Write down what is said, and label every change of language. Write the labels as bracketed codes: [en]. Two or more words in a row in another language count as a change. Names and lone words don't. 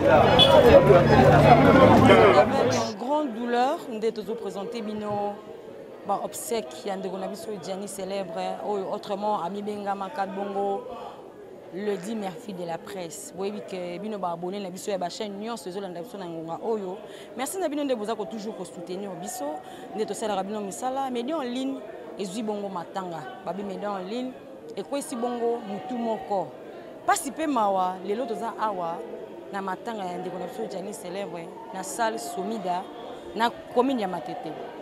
[fr] En grande douleur, nous devons présenter Bino [ln] obsèque ya ndeko na biso Gianni célèbre [fr] autrement ami [ln] benga makat bongo le 10 [fr] merci de la presse [ln] boyebi ke bino ba abonné na biso ya ba chaîne nyonso ezolanda biso na ngonga oyo merci na bino nde boza ko toujours ko soutenir biso nde to sala bino misala [fr] média en ligne [ln] ezui bongo matanga babi [fr] média en ligne [ln] et ko esi bongo mutu moko pasi pe mawa lelo toza awa na matanga ya ndeko na biso Gianni célèbre na salle Somida na commune ya Matete